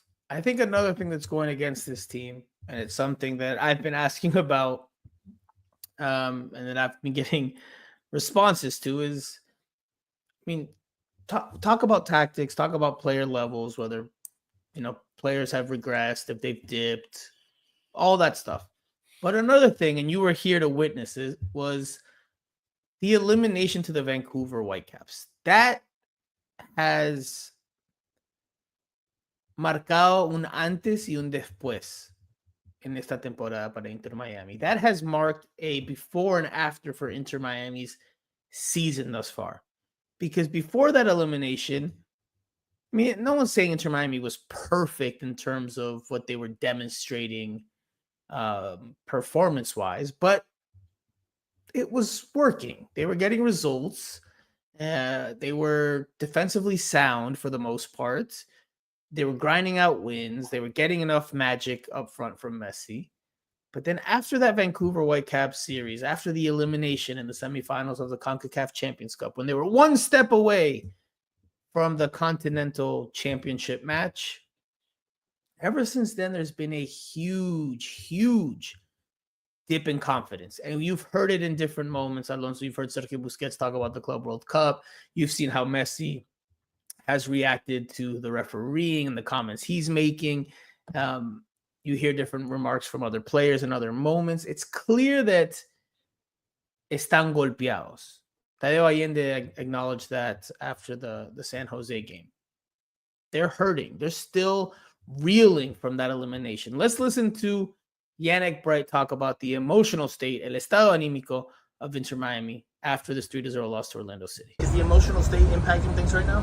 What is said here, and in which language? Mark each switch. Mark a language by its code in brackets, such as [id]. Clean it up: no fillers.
[en] I think another thing that's going against this team, and it's something that I've been asking about, and that I've been getting responses to, is, talk about tactics, talk about player levels, whether players have regressed, if they've dipped, all that stuff. But another thing, and you were here to witness it, was the elimination to the Vancouver Whitecaps. That has [es] marcado un antes y un después en esta temporada para Inter Miami. [en] That has marked a before and after for Inter Miami's season thus far. Because before that elimination, no one's saying Inter Miami was perfect in terms of what they were demonstrating performance-wise, but it was working. They were getting results. They were defensively sound for the most part. They were grinding out wins. They were getting enough magic up front from Messi. But then after that Vancouver Whitecaps series, after the elimination in the semifinals of the CONCACAF Champions Cup, when they were one step away from the Continental Championship match, ever since then, there's been a huge, huge dip in confidence. And you've heard it in different moments, Alonso. You've heard Sergio Busquets talk about the Club World Cup. You've seen how Messi has reacted to the refereeing and the comments he's making. You hear different remarks from other players in other moments. It's clear that [es] están golpeados. [en] Tadeo Allende acknowledged that after the San Jose game. They're hurting. They're still reeling from that elimination. Let's listen to Yannick Bright talk about the emotional state, [es] el estado anímico [en] of Inter Miami after this 3-0 loss to Orlando City? Is the emotional state impacting things right now?